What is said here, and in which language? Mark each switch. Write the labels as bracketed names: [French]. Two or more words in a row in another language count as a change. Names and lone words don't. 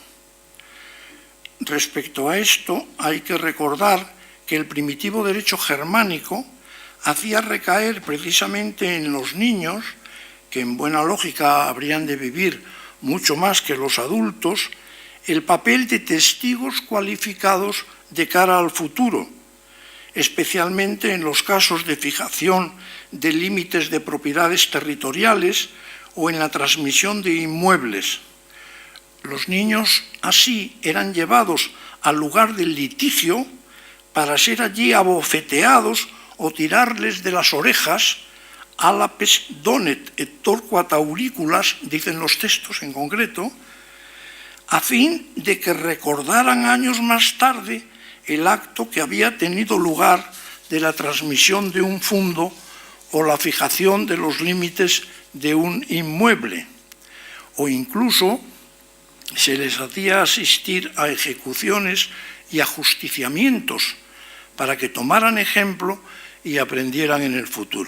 [Spanish] Respecto a esto, hay que recordar que el primitivo derecho germánico hacía recaer precisamente en los niños, que en buena lógica habrían de vivir mucho más que los adultos, el papel de testigos cualificados de cara al futuro, especialmente en los casos de fijación de límites de propiedades territoriales o en la transmisión de inmuebles. Los niños así eran llevados al lugar del litigio para ser allí abofeteados o tirarles de las orejas, [Latin] álapes donet et torquat auriculas, [Spanish] dicen los textos en concreto, a fin de que recordaran años más tarde el acto que había tenido lugar de la transmisión de un fundo o la fijación de los límites de un inmueble, o incluso se les hacía asistir a ejecuciones y ajusticiamientos para que tomaran ejemplo y aprendieran en el futuro.